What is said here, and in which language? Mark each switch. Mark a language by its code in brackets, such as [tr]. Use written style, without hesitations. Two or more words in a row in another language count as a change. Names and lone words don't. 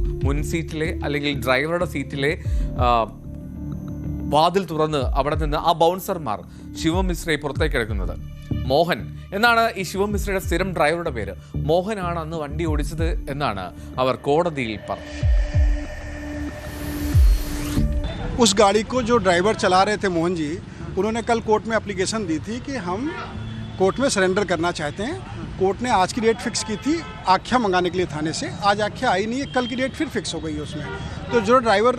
[ml] മുൻസീറ്റിലെ അല്ലെങ്കിൽ ഡ്രൈവറുടെ സീറ്റിലെ വാതിൽ തുറന്ന് അവിടെ നിന്ന് ആ ബൗൺസർമാർ ശിവം മിശ്രയെ പുറത്തേക്ക് എടുക്കുന്നത്. മോഹൻ എന്നാണ് ഈ ശിവം മിശ്രയുടെ സ്ഥിരം ഡ്രൈവറുടെ പേര്. മോഹനാണ് അന്ന് വണ്ടി ഓടിച്ചത് എന്നാണ് അവർ കോടതിയിൽ പറഞ്ഞത്. [hi] उस गाड़ी को जो ड्राइवर चला रहे थे मोहन जी, उन्होंने कल कोर्ट में एप्लीकेशन दी थी कि हम कोर्ट में सरेंडर करना चाहते हैं। कोर्ट ने आज की डेट फिक्स की थी आख्या मंगाने के लिए थाने से। आज आख्या आई नहीं है, कल की डेट फिर फिक्स हो गई है उसमें।